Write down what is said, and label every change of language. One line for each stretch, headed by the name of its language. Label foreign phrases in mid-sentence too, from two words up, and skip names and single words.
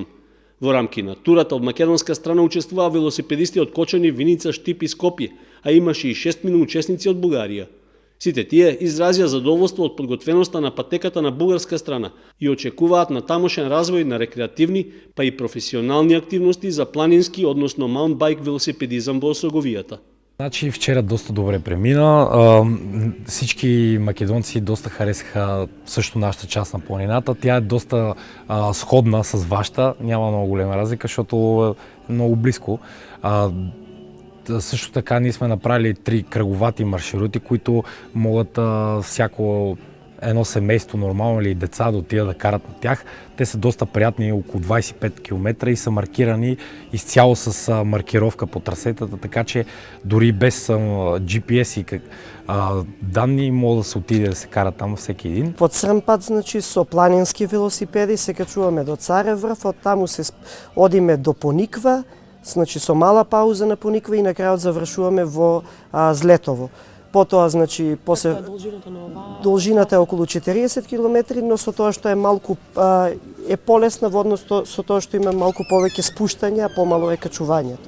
Macedonian: Во рамки на турата од македонска страна учествуваа велосипедисти од Кочани, Виница, Штип и Скопје, а имаше и 6 учесници од Бугарија. Сите тие изразија задоволство од подготвеноста на патеката на бугарска страна и очекуваат на тамошен развој на рекреативни, па и професионални активности за планински, односно маунтбајк велосипедизам во Осоговијата.
Bulgarian: Значи вчера доста добре премина. Всички македонци доста харесаха също нашата част на планината. Тя е доста сходна с вашата, няма много голема разлика, защото е много близко. Също така ние сме направили 3 кръговати маршрути, които могат всяко едно семейство нормално или деца да отидат да карат на тях. Те са доста приятни, около 25 км и са маркирани изцяло с маркировка по трасетата, така че дори без GPS и данни могат да се отиде да се кара там всеки един.
Macedonian: По црн пат, значи, со планински велосипеди се качуваме до Царев врв, од таму се одиме до Пониква, значи со мала пауза на Пониква и на крајот завршуваме во Злетово. Потоа, значи, после должината е околу 40 км, но со тоа што е малку е полесна во однос со тоа што има малку повеќе спуштање, а помало е качувањето.